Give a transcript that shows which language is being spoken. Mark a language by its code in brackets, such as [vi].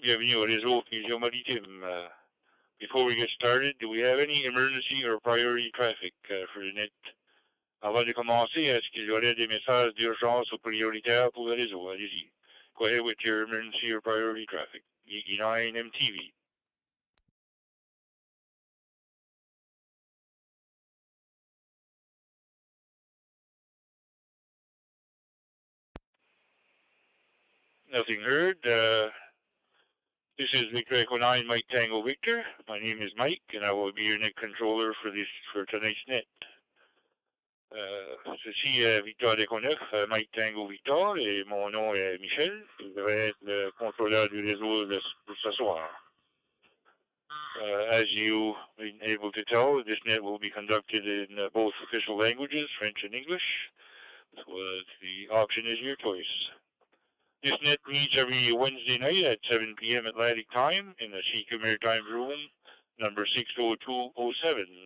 [fr] Bienvenue au réseau Fusion Maritime. [en] Before we get started, do we have any emergency or priority traffic for the net? [fr] Avant de commencer, est-ce qu'il y aurait des messages d'urgence ou prioritaires pour le réseau? Allez-y. [en] Go ahead with your emergency or priority traffic. EE9 MTV. Nothing heard. This is Victor Echo 9 Mike Tango Victor. My name is Mike, and I will be your net controller for tonight's net. [fr] Ceci est Victor Echo 9, Mike Tango Victor, et mon nom est Michel. Je vais être le contrôleur du réseau pour ce soir. [en] As you've been able to tell, this net will be conducted in both official languages, French and English. So the option is your choice. This net meets every Wednesday night at 7 p.m. Atlantic Time in the Seeker Maritime Room, number 60207.